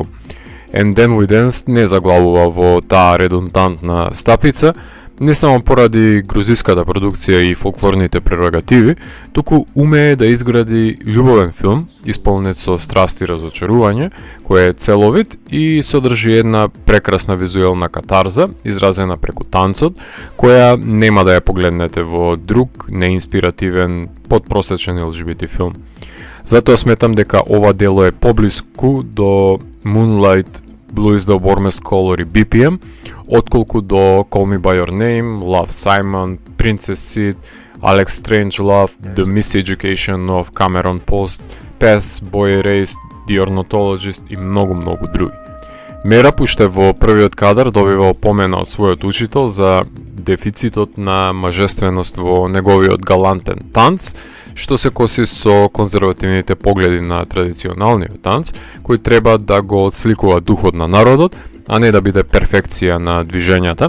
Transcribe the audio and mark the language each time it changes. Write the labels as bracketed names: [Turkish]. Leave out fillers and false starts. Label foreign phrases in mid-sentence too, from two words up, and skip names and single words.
[Macedonian] And Then We Danced не заглавува во таа редундантна стапица, не само поради грузиската продукција и фолклорните прерогативи, туку умее да изгради љубовен филм, исполнет со страст и разочарување, кој е целовит и содржи една прекрасна визуелна катарза, изразена преку танцот, која нема да ја погледнете во друг неинспиративен, подпросечен LGBT филм. Затоа сметам дека ова дело е поблиску до Moonlight, Blue is the Warmest Color и BPM, отколку до Call Me By Your Name, Love Simon, Princess Seed, Alex Strangelove, The Miseducation of Cameron Post, Paths, Boy Erased, The Ornithologist и многу други. Мераб уште во првиот кадар добива опомена од својот учител за дефицитот на мажественост во неговиот галантен танц, што се коси со конзервативните погледи на традиционалниот танц, кој треба да го отсликува духот на народот, а не да биде перфекција на движењата.